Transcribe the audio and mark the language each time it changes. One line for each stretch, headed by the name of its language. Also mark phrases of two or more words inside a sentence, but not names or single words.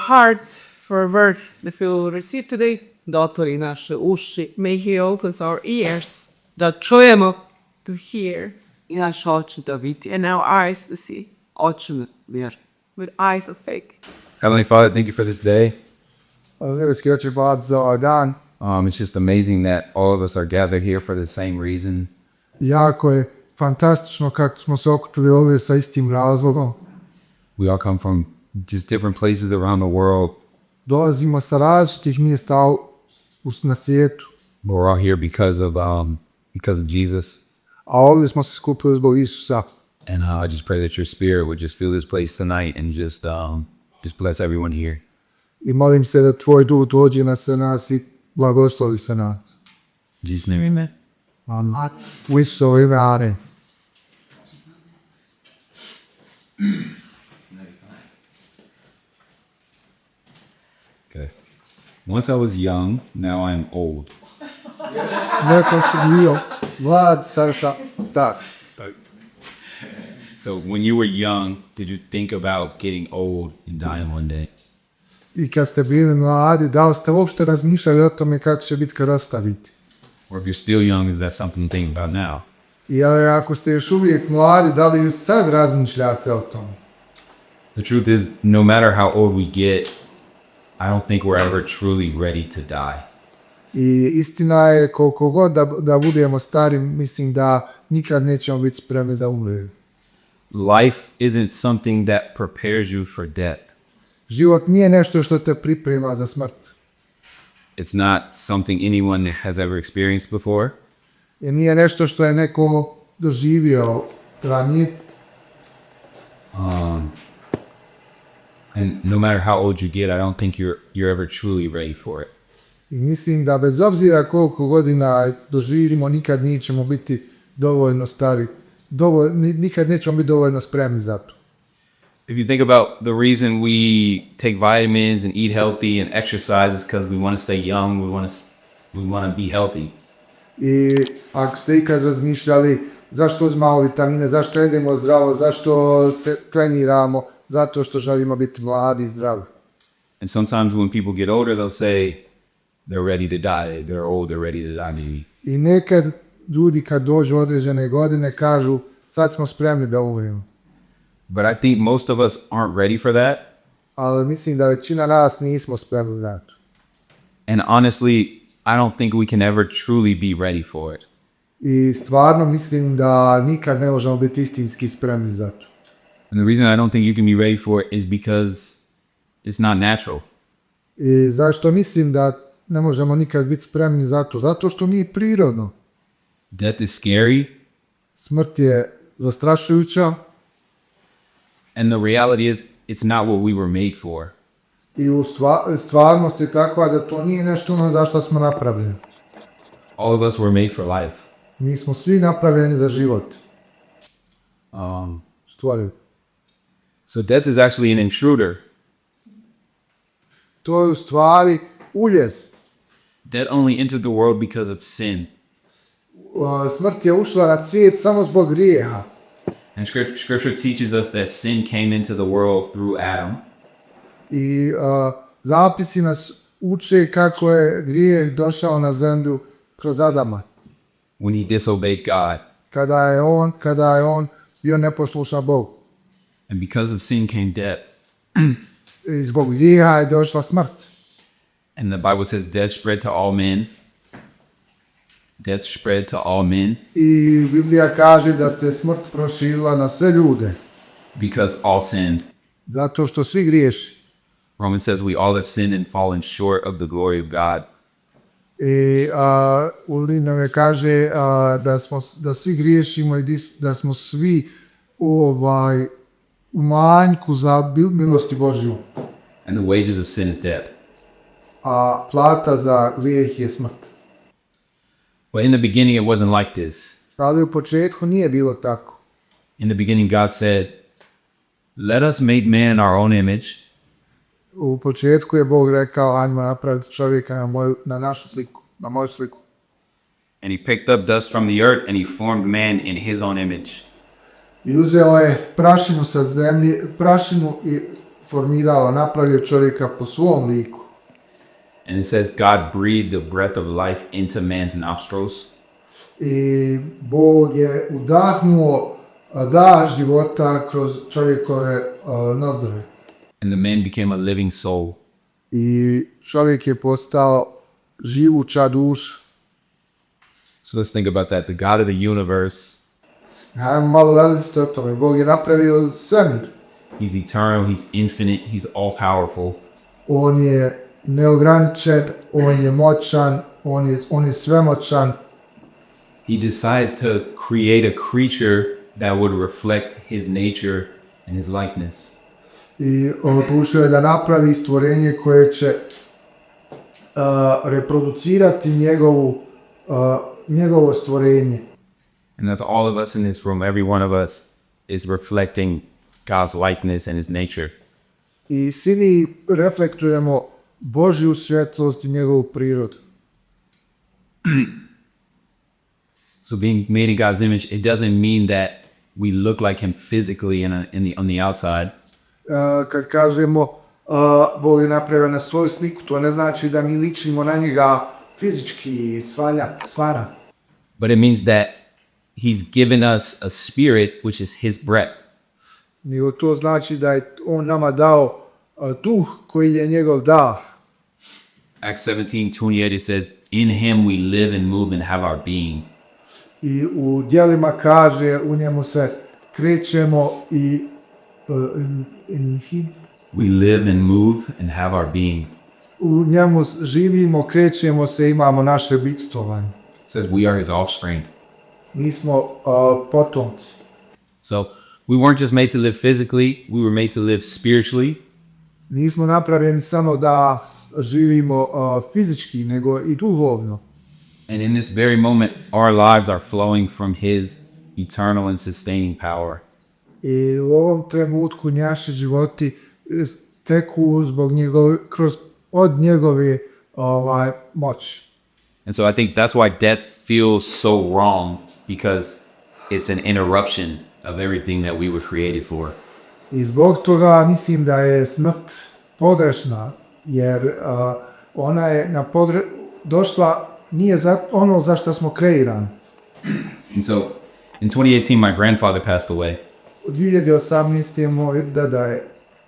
English: hearts for a word that we will receive today,
Bosnian: da otvori naše uši,
English: may He opens our ears,
Bosnian: da čujemo,
English: to hear,
Bosnian: i naše oči da vidi,
English: and our eyes to see,
Bosnian: očima vjer,
English: with eyes of faith. Heavenly Father, thank you for this day.
Bosnian: Nebeski Oče, hvala za ovaj dan.
English: It's just amazing that all of us are gathered here for the same reason.
Bosnian: Jako je fantastično kako smo se okupili ovdje sa istim razlogom.
English: We all come from just different places around the world.
Bosnian: Dolazimo sa različitih mjesta na svijetu.
English: But we're all here because of Jesus.
Bosnian: A ovdje smo se skupili zbog Isusa.
English: And I just pray that your spirit would just fill this place tonight and just bless everyone here.
Bosnian: I molim se da tvoj duh dođe na sve nas i blagoslovi se nas.
English: In Jesus' name, amen.
Bosnian: Amen. U Isusovo ime, amen.
English: Okay. Once I was young, now I am old.
Bosnian: Nekad sam bio mlad, sad sam star.
English: So when you were young, did you think about getting old and dying one day?
Bosnian: I kad ste bili mladi, da li ste uopšte razmišljali o tome kako će biti kad ostaviti?
English: Or if you're still young, is that something to think about now?
Bosnian: I ako ste još uvijek mladi, da li sad razmišljate o tome?
English: The truth is, no matter how old we get, I don't think we're ever truly ready to die.
Bosnian: I istina je, koliko god da budemo stari, mislim da nikad nećemo biti spremni da umremo.
English: Life isn't something that prepares you for death.
Bosnian: Život nije nešto što te priprema za smrt.
English: It's not something anyone has ever experienced before.
Bosnian: I nije nešto što je neko doživio ranije.
English: And no matter how old you get, I don't think you're ever truly ready for it.
Bosnian: I mislim da bez obzira koliko godina doživimo, nikad nećemo biti dovoljno stari, nikad nećemo biti dovoljno spremni za to.
English: If you think about the reason we take vitamins and eat healthy and exercise is because we want to stay young, we want to be healthy.
Bosnian: I ako ste ikad razmišljali zašto uzmamo vitamine, zašto jedemo zdravo, zašto se treniramo, zato što želimo biti mladi i zdravi.
English: And sometimes when people get older, they'll say they're ready to die. They're old, they're ready to die maybe.
Bosnian: I nekad ljudi kad dođu određene godine kažu sad smo spremni da umremo.
English: But I think most of us aren't ready for that.
Bosnian: Ali mislim da većina nas nismo spremni na to.
English: And honestly, I don't think we can ever truly be ready for it.
Bosnian: I stvarno mislim da nikad ne možemo biti istinski spremni za to.
English: And the reason I don't think you can be ready for it is because it's not natural.
Bosnian: I zašto mislim da ne možemo nikad biti spremni za to? Zato što nije prirodno.
English: Death is scary,
Bosnian: Smrt je zastrašujuća
English: and the reality is it's not what we were made for.
Bosnian: i u stvarnost je takva da to nije nešto ono za što smo napravljeni.
English: All of us were made for life.
Bosnian: Mi smo svi napravljeni za život. Stvari.
English: So death is actually an intruder.
Bosnian: To je u stvari uljez.
English: Death only entered the world because of sin.
Bosnian: Smrt je ušla na svijet samo zbog grijeha.
English: And scripture teaches us that sin came into the world through Adam.
Bosnian: I zapisi nas uče kako je grijeh došao na zemlju kroz Adama.
English: When he disobeyed God.
Bosnian: Kada je on bio neposlušan Bogu.
English: And because of sin came death.
Bosnian: I zbog grijeha je došla smrt.
English: And the Bible says death spread to all men. Death spread to all men.
Bosnian: I Biblija kaže da se smrt proširila na sve ljude.
English: Because all sinned.
Bosnian: Zato što svi griješi.
English: Romans says we all have sinned and fallen short of the glory of God.
Bosnian: I u Rimljanima kaže da svi griješimo i da smo svi u manjku za milosti Božju.
English: And the wages of sin is death.
Bosnian: A plata za grijeh je smrt.
English: But in the beginning it wasn't like this.
Bosnian: Ali u početku nije bilo tako.
English: In the beginning God said, let us make man in our own image.
Bosnian: U početku je Bog rekao, ajmo napraviti čovjeka na našu sliku, na moju sliku.
English: And he picked up dust from the earth and he formed man in his own image.
Bosnian: I uzeo je prašinu sa zemlje, prašinu i formirao, napravio čovjeka po svom liku.
English: And it says God breathed the breath of life into man's nostrils.
Bosnian: I Bog je udahnuo dah života kroz čovjekove nozdrve.
English: And the man became a living soul.
Bosnian: I čovjek je postao živuća duša.
English: So let's think about that. The God of the universe.
Bosnian: Hajmo malo razmisliti o tome. Bog je napravio svemir.
English: He's eternal, he's infinite, he's all powerful.
Bosnian: On je neograničen, on je moćan, on je svemoćan.
English: He decides to create a creature that would reflect his nature and his likeness.
Bosnian: I odlučio je da napravi stvorenje koje će reproducirati njegovo stvorenje.
English: And that's all of us in this room. Every one of us is reflecting God's likeness and his nature.
Bosnian: I svi mi reflektujemo Božju svjetlost i njegovu prirodu.
English: So being made in God's image, it doesn't mean that we look like him physically on the outside.
Bosnian: Kad kažemo Bog je napravio na svoju sliku, to ne znači da mi ličimo na njega fizički svara.
English: But it means that he's given us a spirit which is his breath.
Bosnian: Nego to znači da je on nama dao duh koji je njegov dah.
English: Acts 17:28 it says, in him we live and move and have our being.
Bosnian: I u djelima kaže, u njemu se krećemo i
English: We live and move and have our being.
Bosnian: U njemu živimo, krećemo se, imamo naše bitvovanje.
English: It says we are his offspring.
Bosnian: Mi smo potomci.
English: So we weren't just made to live physically, we were made to live spiritually.
Bosnian: Nismo napravljeni samo da živimo fizički, nego i duhovno.
English: And in this very moment, our lives are flowing from his eternal and sustaining power.
Bosnian: I u ovom trenutku naši životi teku od njegove moći.
English: And so I think that's why death feels so wrong, because it's an interruption of everything that we were created for.
Bosnian: I zbog toga mislim da je smrt pogrešna, jer ona je došla nije za ono za što smo kreirani.
English: And so in 2018, my grandfather passed away.
Bosnian: U 2018. moj deda je umro.